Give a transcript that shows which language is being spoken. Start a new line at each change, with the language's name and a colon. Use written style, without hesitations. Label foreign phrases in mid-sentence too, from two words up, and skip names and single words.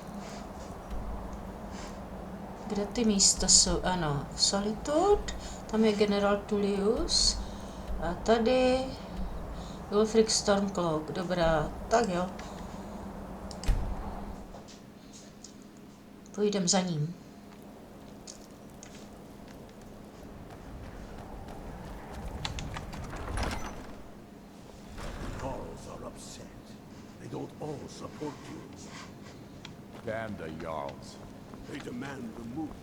Czech: Kde ty místa jsou? Ano, Solitude, tam je General Tullius. A tady Ulfric Stormcloak. Dobrá, tak jo. Půjdem za ním.
English: All support you. Damn the Jarls. They demand the moot.